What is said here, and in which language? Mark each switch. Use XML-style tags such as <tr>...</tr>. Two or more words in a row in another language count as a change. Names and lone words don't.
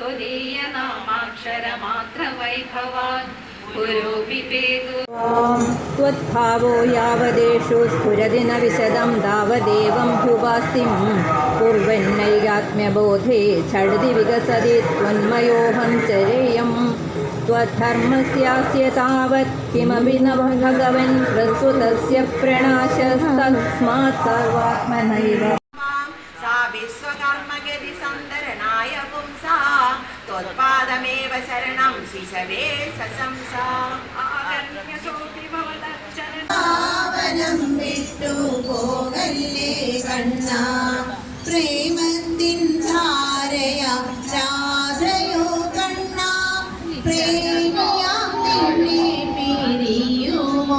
<sa>त्वदीयनामाक्षरमात्र वैभवान् गुरु विवेको त्वद्भावो यावदेषु स्फुरति न विशदं तावदेवं ध्रुवास्तिं कुर्वन्नैकात्म्यबोधे झटिति विकसति त्वन्मयोऽहं चरेयं त्वद्धर्मस्यास्य तावत् किमपि न भगवन् प्रस्तुतस्य प्रणाशस्तस्मात् सर्वात्मनैव सा विश्वकर्मगति सन्दरणाय पुंसा त्वत्पादमेव शरणं शिशवे सशंसा आगर्ण्यसोऽपि</sa> <ml>പാവനം വിട്ടു പോകല്ലേ കണ്ണ പ്രേമത്തിൻ ധാരയ രാധയോ കണ്ണ പ്രേമിയാം നിന്നെ പിരിയുമോ</ml>